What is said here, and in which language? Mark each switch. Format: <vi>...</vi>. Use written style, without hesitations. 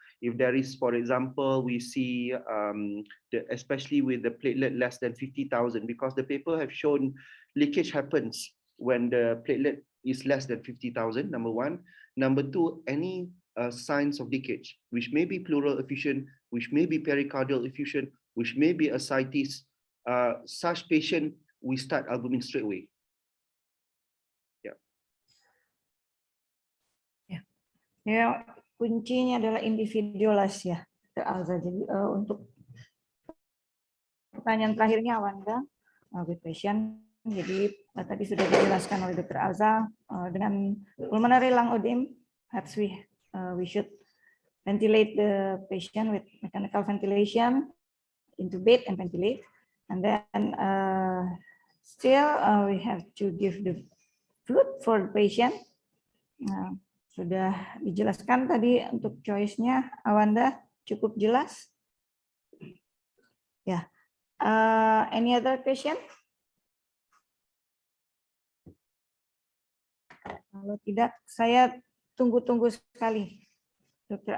<en>If there is, for example, we see especially with the platelet less than 50,000, because the paper have shown leakage happens when the platelet is less than 50,000, number one. Number two, any signs of leakage, which may be pleural effusion, which may be pericardial effusion, which may be ascites, such patient, we start albumin straight away. Yeah.</en> <id>Ya, kuncinya adalah individualis ya, Alza. Jadi untuk pertanyaan terakhirnya Wanda,</id> <en>with patient.</en> <id>Jadi tadi sudah dijelaskan oleh Dr.</id> <en>Alza, dengan pulmonary lung edema, perhaps we should ventilate the patient with mechanical ventilation, intubate and ventilate, and then still we have to give the food for the patient.</en> <id>Nah, sudah dijelaskan tadi untuk choice-nya, Awanda cukup jelas.</id> <en>Ya, any other question?</en> <id>Kalau tidak, saya tunggu-tunggu sekali. Dr.</id>